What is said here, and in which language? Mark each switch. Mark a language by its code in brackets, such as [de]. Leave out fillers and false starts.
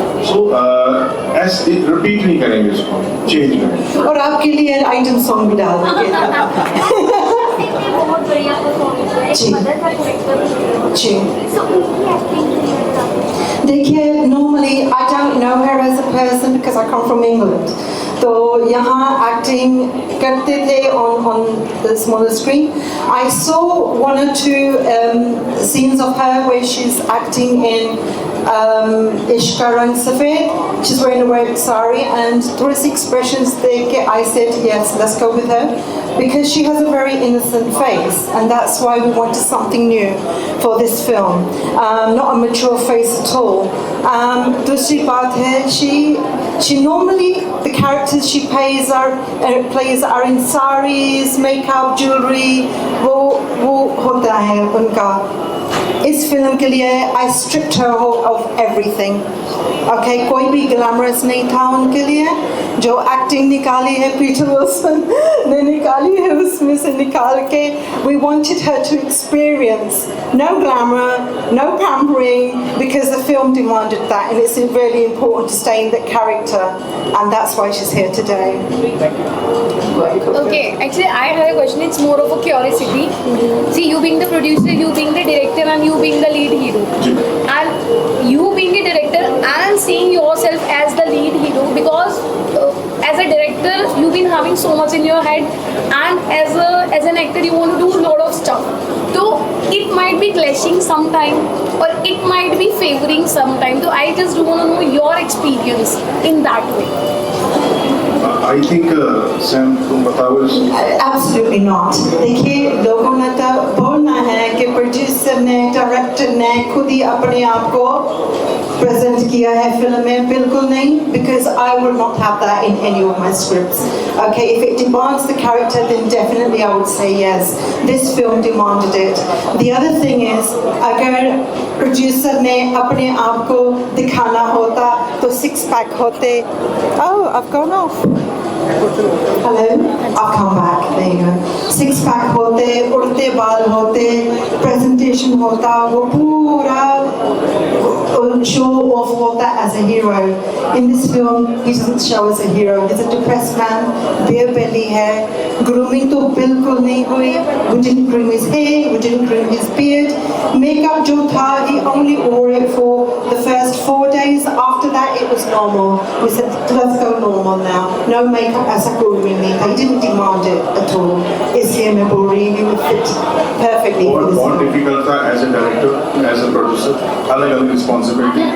[hi] So ऐसे repeat नहीं करेंगे इसको, change करेंगे. और आपके लिए आइटम सॉन्ग भी डाल देंगे. बहुत बढ़िया परफॉर्मेंस है. जी. मदर का कैरेक्टर जी. सो उनकी एक्टिंग देखिए, [en] normally I don't know her as a person because I come from England. [hi] तो यहाँ acting करते थे [en] on the smaller screen. I saw one or two scenes of her where she's acting in Ishq Ka Rang Safed. She's wearing a red sari and through his expressions I said yes, let's go with her because she has a very innocent face and that's why we wanted something new for this film. Not a mature face at all. [hi] दूसरी बात है, [en] she normally the characters she plays are in saris, makeup, jewelry. [hi] वो होता है उनका. इस film के लिए [en] I stripped her of everything. Okay, [hi] कोई भी glamorous नहीं था उनके लिए. जो acting निकाली है पीटर विल्सन ने निकाली है उसमें से निकाल के. [en] We wanted her to experience no glamour, no pampering because the film demanded that and it's really important to stay in that character and that's why she's here today. Okay, actually I had a question. It's more of a curiosity. See, you being the producer, you being the director and you being the lead hero. And you being a director and seeing yourself as the lead hero because as a director you've been having so much in your head and as an actor you want to do a lot of stuff. So it might be clashing sometime or it might be favoring sometime. So I just want to know your experience in that way. I think Sam [hi] तुम बताओ. [en] Absolutely not. [hi] देखिए, लोगों ने तो बोलना है कि producer ने, डायरेक्टर ने खुद ही अपने आप को प्रेजेंट किया है फिल्म में. बिल्कुल नहीं, [en] because I would not have that in any of my scripts. Okay, if it demands the character, then definitely I would say yes. This film demanded it. The other thing is, [hi] अगर producer ने अपने आप को दिखाना होता तो 6 pack होते. [en] Oh, I've gone off. Hello, I'll come back. There you go. [hi] 6 pack होते, उड़ते बाल होते, [en] present [hi] प्रेजेंटेशन होता, वो पूरा show off होता [en] as a hero. In this film, he doesn't show as a hero. He's a depressed man, [hi] bare belly है, grooming तो बिल्कुल नहीं हुई. [en] We didn't groom his hair, we didn't groom his beard. [hi] Makeup जो था, [en] he only wore it for the first 4 days. After that, it was normal. We said, let's go normal now. [hi] No makeup ऐसा कोई भी नहीं था. [en] He didn't demand it at all. [hi] इसलिए मैं बोल रही हूँ, [en] he would fit perfectly for this. [hi] बहुत डिफिकल्ट था [en] as a director, as a producer, [hi] अलग अलग रिस्पॉन्सिबिलिटी